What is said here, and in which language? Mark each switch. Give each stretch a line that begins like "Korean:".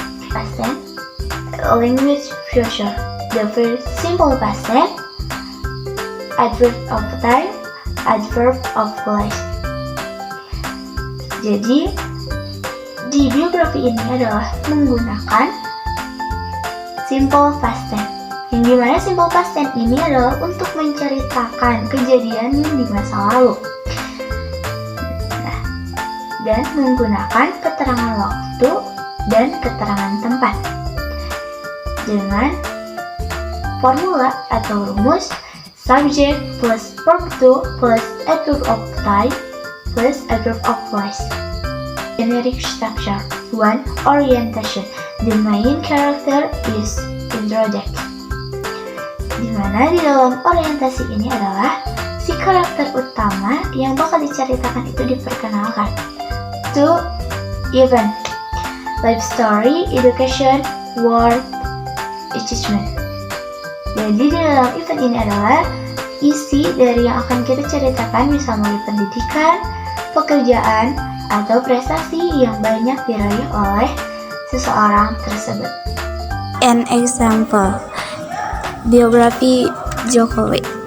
English: Past tense, language future, the first simple past tense, adverb of time, adverb of place.
Indonesian: Jadi di biografi ini adalah menggunakan simple past tense. Yang dimana simple past tense ini adalah untuk menceritakan kejadian yang di masa lalu. Nah, dan menggunakan keterangan waktu dan keterangan tempat dengan formula atau rumus
English: subject plus verb to plus adverb of time plus adverb of place. Generic structure. 1. Orientation. The main character is introduced.
Indonesian: Dimana di dalam orientasi ini adalah si karakter utama yang bakal diceritakan itu diperkenalkan.
English: 2. Event. Life story, education, work, achievement.
Indonesian: Jadi di dalam event ini adalah isi dari yang akan kita ceritakan bisa melalui pendidikan, pekerjaan, atau prestasi yang banyak diraih oleh seseorang tersebut.
English: An example, biografi Jokowi.